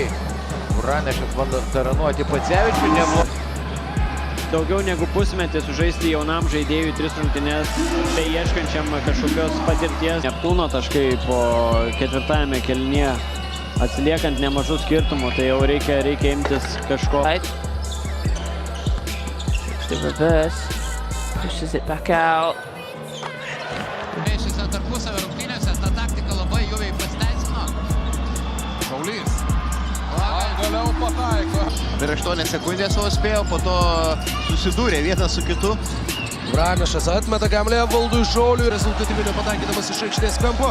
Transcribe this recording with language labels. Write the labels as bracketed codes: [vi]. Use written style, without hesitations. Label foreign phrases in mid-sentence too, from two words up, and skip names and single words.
[lt] Vranešas bando taranuoti Pacevičių. Daugiau negu pusmetį sužaisti jaunam žaidėjui 3 rungtynes, tai ieškančiam kažkokios patirties. Neptūno taškai po 4-ame kėlinyje, atsiliekant nemažų skirtumų, tai jau reikia imtis kažko. [en] The reverse. Pushes it back out. [lt] Šiose tarpusavio rungtynėse ta taktika labai juviai pasiteisino. Šaulys. Galiau pataiko. Per 8 sekundės vos spėjo, po to susidūrė vienas su kitu. Vranešas atmeta kamuolį Evaldui Šauliui, rezultatyviai nepataikydamas iš aikštės kampo.